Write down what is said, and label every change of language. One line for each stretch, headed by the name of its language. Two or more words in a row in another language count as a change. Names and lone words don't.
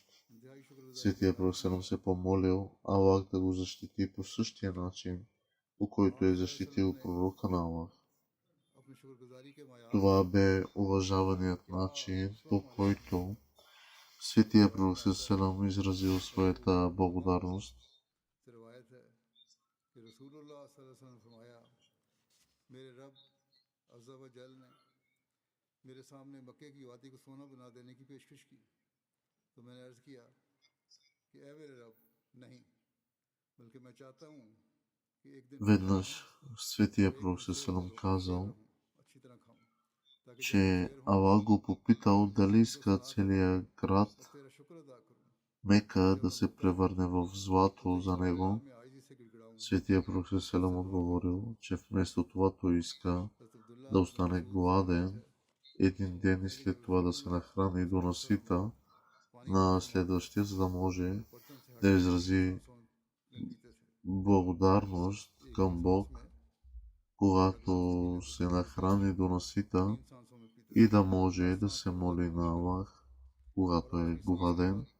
Bulgarian: Светия пророк селам се помолил Аллах да го защити по същия начин, по който е защитил пророка на Аллах. Това бе уважаваният начин, по който светия пророк селам изразил своята благодарност.
Hindi: मेरे सामने मक्के की वादी को सोना बना देने की पेशकश की, तो मैंने अर्ज किया कि ऐ मेरे रब, नहीं, बल्कि मैं चाहता हूँ
Bulgarian: Веднъж Светия Пророк Салам казал, че Аллах го попитал дали иска целият град Мека да се превърне в злато за него. Светия Пророк Салам отговорил, че вместо това той иска да остане гладен един ден и след това да се нахрани до насита на следващия, за да може да изрази благодарност към Бог, когато се нахрани до насита и да може да се моли на Аллах, когато е гладен.